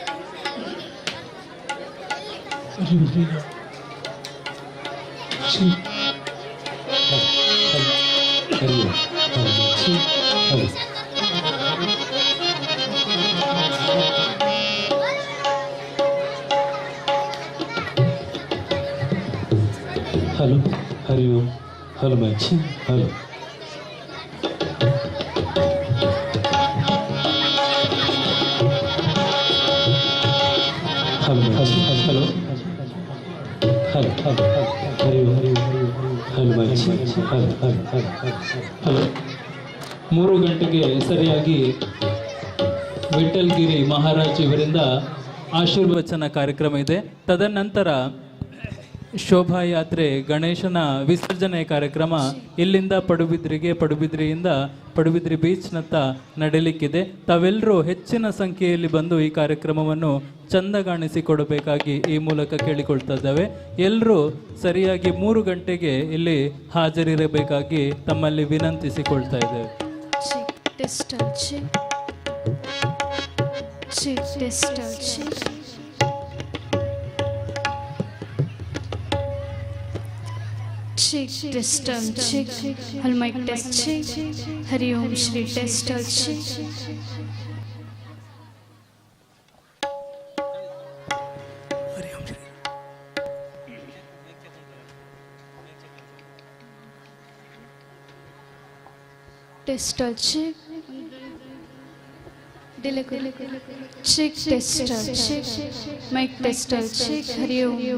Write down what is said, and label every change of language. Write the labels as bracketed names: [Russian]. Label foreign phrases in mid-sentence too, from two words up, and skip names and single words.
[Hindi] हरि ओम श्री राम श्री हरि ओम हलो श्री हलो हलो हरि ओम [English] hello mic [Hindi] जी हलो [English] hello mic [Hindi] जी हलो हलो हलो हरि ओम [English] hello mic [Hindi] जी हलो हलो हलो [Kannada] 3 ಗಂಟೆಗೆ ಸರಿಯಾಗಿ ವಿಠಲ್ಗಿರಿ ಮಹಾರಾಜ್ ಇವರಿಂದ ಆಶೀರ್ವಚನ ಕಾರ್ಯಕ್ರಮ ಇದೆ. ತದನಂತರ ಶೋಭಾಯಾತ್ರೆ ಗಣೇಶನ ವಿಸರ್ಜನೆ ಕಾರ್ಯಕ್ರಮ ಇಲ್ಲಿಂದ ಪಡುಬಿದ್ರಿಯಿಂದ ಪಡುಬಿದ್ರಿ ಬೀಚ್ನತ್ತ ನಡೆಯಲಿಕ್ಕಿದೆ. ತಾವೆಲ್ಲರೂ ಹೆಚ್ಚಿನ ಸಂಖ್ಯೆಯಲ್ಲಿ ಬಂದು ಈ ಕಾರ್ಯಕ್ರಮವನ್ನು ಚಂದಗಾಣಿಸಿಕೊಡಬೇಕಾಗಿ ಈ ಮೂಲಕ ಕೇಳಿಕೊಳ್ತಾ ಇದ್ದೇವೆ. ಎಲ್ಲರೂ ಸರಿಯಾಗಿ 3 ಗಂಟೆಗೆ ಇಲ್ಲಿ ಹಾಜರಿರಬೇಕಾಗಿ ತಮ್ಮಲ್ಲಿ ವಿನಂತಿಸಿಕೊಳ್ತಾ ಇದ್ದೇವೆ. [English] Check, test, check. Hal mic test, check. Hari Om Shri test, check. Hari Om Shri. Test, check. Delay. Check, test, check. Mic test, check. Hari Om.